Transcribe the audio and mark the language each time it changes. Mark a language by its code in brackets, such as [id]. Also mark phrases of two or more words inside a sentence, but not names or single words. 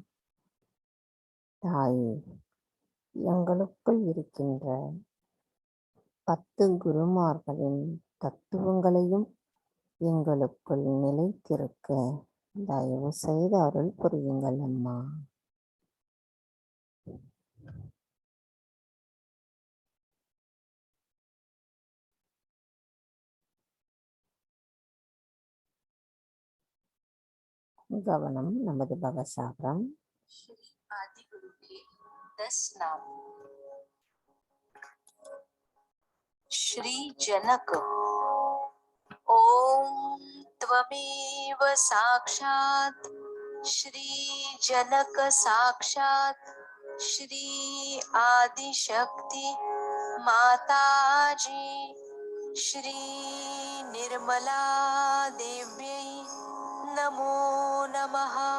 [ta] தாயே, எங்களுக்குள் இருக்கின்ற 10 குருமார்களின் தத்துவங்களையும் எங்களுக்குள் நிலைத்திருக்க தயவு செய்து அருள் புரியுங்கள் அம்மா. கவனம் நமது பவசாகரம். [hi] श्री आदि गुरु के 10 नाम। श्री जनक। [sa] ओम त्वमेव साक्षात् श्री जनक साक्षात् श्री आदिशक्ति माताजी श्री निर्मला देव्यै नमो नमः।